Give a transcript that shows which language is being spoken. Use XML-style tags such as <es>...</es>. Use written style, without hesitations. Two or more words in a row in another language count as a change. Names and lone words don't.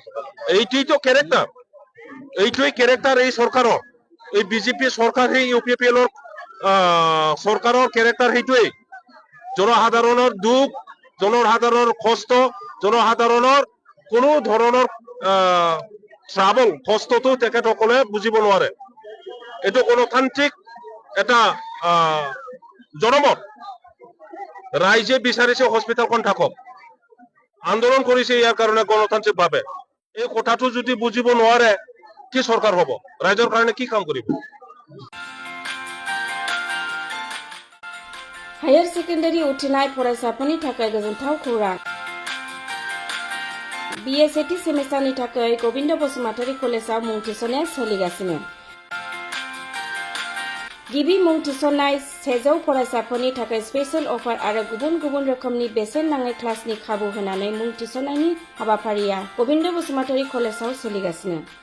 <as>এইটোইতো কেৰেক্টাৰ এই চৰকাৰৰ এই বিজেপি চৰকাৰ সেই ইউপিপিএলৰ চৰকাৰৰ কেৰেক্টাৰ সেইটোৱেই জনসাধাৰণৰ দুখ জনসাধাৰণৰ কষ্ট জনসাধাৰণৰ কোনো ধৰণৰ ট্ৰাবল কষ্টটো তেখেতসকলে বুজিব নোৱাৰে এটো গণতান্ত্ৰিক এটা জনমত ৰাইজে বিচাৰিছে হস্পিটালখন থাকক আন্দোলন কৰিছে ইয়াৰ কাৰণে গণতান্ত্ৰিকভাৱে এই কথাটো যদি বুজিব নোৱাৰে কি চৰকাৰ হ'ব ৰাইজৰ কাৰণে কি কাম কৰিব</as> <en>higher secondary</en> <brx>उथ्रिनाय फरायसाफोरनि थाखाय गोजोनथाव खौरां बीए सेथि सेमिस्टारनि थाखाय गोविन्द बसुमतारी कलेजाव मुं थिसननाया सोलिगासिनो गिबि मुं थिसननाय 100 फरायसाफोरनि थाखाय</brx> <en>special offer</en> <brx>आरो गुबुन गुबुन रोखोमनि बेसेन नाङै क्लासनि खाबु होनानै मुं थिसननायनि हाबाफारिया गोविन्द बसुमतारी कलेजाव सोलिगासिनो</brx>